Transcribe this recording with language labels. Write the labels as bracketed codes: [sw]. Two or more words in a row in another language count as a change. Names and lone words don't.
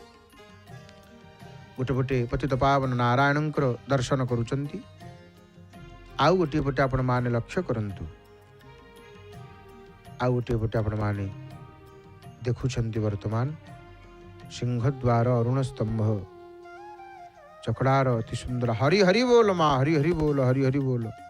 [or] ଗୋଟେ ପଟେ ପତିତ ପାବନ ନାରାୟଣଙ୍କର ଦର୍ଶନ କରୁଛନ୍ତି ଆଉ ଗୋଟେ ପଟେ ଆପଣ ମାନେ ଲକ୍ଷ୍ୟ କରନ୍ତୁ ଆଉ ଗୋଟେ ପଟେ ଆପଣ ମାନେ ଦେଖୁଛନ୍ତି ବର୍ତ୍ତମାନ ସିଂହଦ୍ୱାର ଅରୁଣ ସ୍ତମ୍ଭ ଚକଡ଼ାର ଅତି ସୁନ୍ଦର ହରି ହରି ବୋଲ ମାଁ ହରି ହରି ବୋଲ ହରି ହରି ବୋଲ